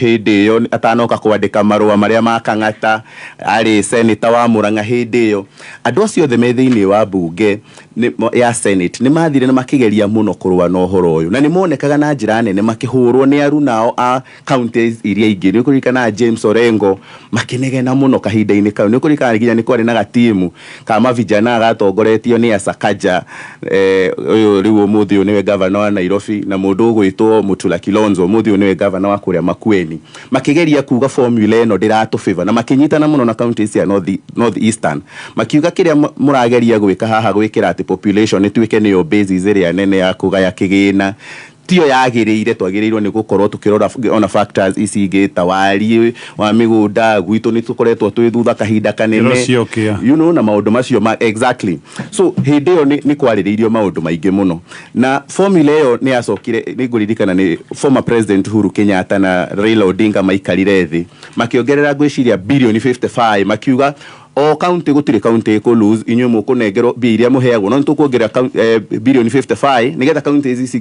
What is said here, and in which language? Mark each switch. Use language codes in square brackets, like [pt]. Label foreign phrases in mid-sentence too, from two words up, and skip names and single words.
[ki] hindi yo atanoka kwandika marua maria ma Kang'ata ari senator wa Murang'a hindi yo andu acio othe me thiini wa bunge ya Senate ni mathire na makigeria muno kurwa no horo uyu na ni monekaga na njira nene makihurwo ni aru nao a counties iria ingi ni kurikana James Orengo makinegena muno kahinda-ini kau ni kurikana ginya ni kwari na gatimu [sw] kama vijana [ki] gatongoretio ni Asakaja uyu riu umuthi uyu niwe governor wa Nairobi na mundu gwitwo Mutula Kilonzo umuthi uyu niwe governor wa kuria Makueni makigeria kuga formula eno ndiratu favor na makinyitana muno na counties ya North Eastern makiuga kiria murageria gwika haha gwikira ati population nituike niyo basis area nene ya kugaya kigina tio yagiriire twagirirwo ni gukorwo tukirora ona factors ici ingi tawari wa migunda gwitu ni tukoretwo twi thutha kahinda kanene [en] you know [ki] na maundu macio exactly so hindi yo ni kwaririirio maundu maingi muno na formula yo ni yacokire ni nguririkana ni former president Uhuru Kenyatta na Raila Odinga maikarire thi makiongerera gwiciria bilioni 55 makiuga o county gutire county ko lose inyo mukunengero biria muheagwo no tukuongerera bilioni 55 nigetha county ici